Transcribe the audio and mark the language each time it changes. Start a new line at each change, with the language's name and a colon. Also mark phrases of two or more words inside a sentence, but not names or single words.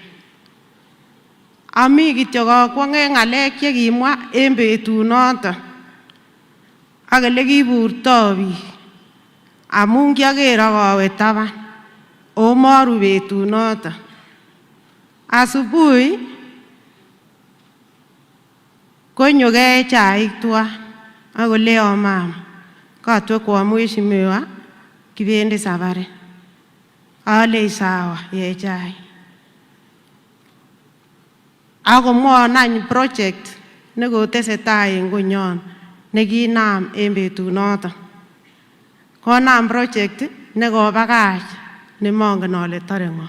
Kalenjin: Ami kityo kakwonge ng'alek chekimwa en betunoton ak elekiburto biik amun kiaker akawe taban o maru betunoton. Asubuhi konyo kee chaik tuan akoleon mama katwe
Swahili: kwa Mheshimiwa
Kalenjin: kibendi safari. Ale sawa ye chaik. Akomwon any project nekotesetai en konyon nekinam en betunoton. Konam project nekobakach nemongen ale tore ng'o.